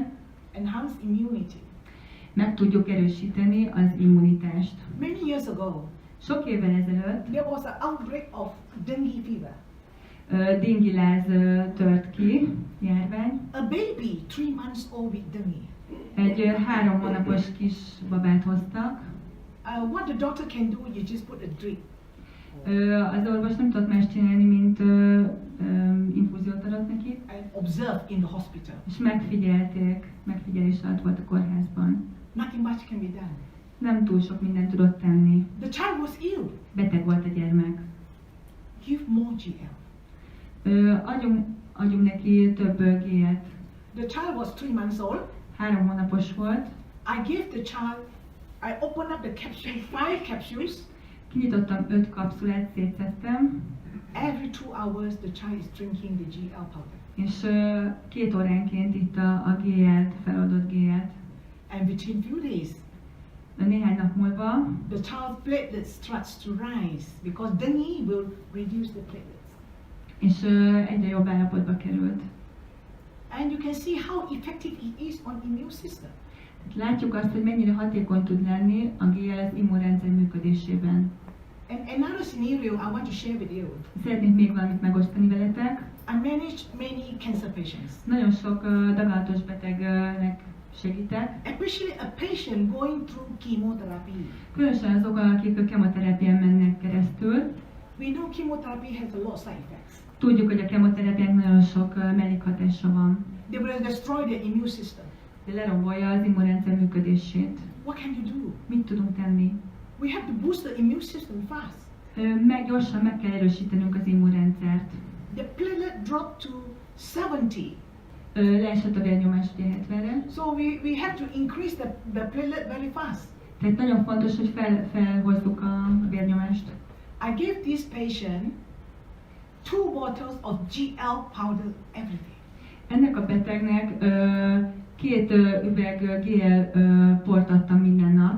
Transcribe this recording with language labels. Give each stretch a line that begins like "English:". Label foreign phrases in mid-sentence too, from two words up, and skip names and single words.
English: Enhance immunity.
Hungarian: Meg tudjuk erősíteni az immunitást.
English: Many years ago,
Hungarian: Sok évvel ezelőtt
English: there was an outbreak of dengue fever.
Hungarian: dingiláz tört ki, járvány.
English: A baby 3 months old with dengue.
Hungarian: Egy 3 hónapos kis babát hoztak.
English: What the doctor can do, you just put a drip.
Hungarian: Az orvos nem tudott más csinálni, mint infúziót adott neki,
English: And observe in the hospital.
Hungarian: és megfigyelés alatt volt a kórházban.
English: Nothing much can be done.
Hungarian: Nem túl sok mindent tudott tenni.
English: The child was ill.
Hungarian: Beteg volt a gyermek.
English: Give more GL.
Hungarian: Adjunk neki több GL-t.
English: The child was 3 months old.
Hungarian: 3 hónapos volt.
English: I gave the child, I opened up the capsule, 5 capsules.
Hungarian: Kinyitottam 5 kapszulát, szétszedtem,
English: Every 2 hours, the child is drinking the GL powder.
Hungarian: és 2 óránként itt a GL-t, feloldott GL-t.
English: And within few days,
Hungarian: Néhány nap múlva
English: the child's platelets starts to rise because dengue will reduce the platelets.
Hungarian: és egyre jobb állapotba került.
English: And you can see how effective it is on immune system.
Hungarian: Látjuk azt, hogy mennyire hatékony tud lenni a GL az immunrendszer működésében.
English: And another scenario I want to share with you.
Hungarian: Szeretnék még valamit megosztani veletek.
English: I managed many cancer patients,
Hungarian: Nagyon sok daganatos betegnek segítek,
English: especially a patient going through chemotherapy.
Hungarian: különösen azok, akik a kemoterápián mennek keresztül.
English: We know chemotherapy has a lot of side effects.
Hungarian: Tudjuk, hogy a kemoterápiának nagyon sok mellékhatása van.
English: They will destroy their immune system.
Hungarian: De lerombolja az immunrendszer működését.
English: What can you do?
Hungarian: Mit tudunk tenni?
English: We have to boost the immune system fast.
Hungarian: Gyorsan meg kell erősítenünk az immunrendszert.
English: The platelet dropped to 70.
Hungarian: Leesett a vérnyomás ugye 70-re.
English: So we have to increase the platelet very fast.
Hungarian: Tehát nagyon fontos, hogy felhozzuk a vérnyomást.
English: I gave this patient 2 bottles of GL powder every day.
Hungarian: Ennek a betegnek 2 üveg GL port adtam minden nap.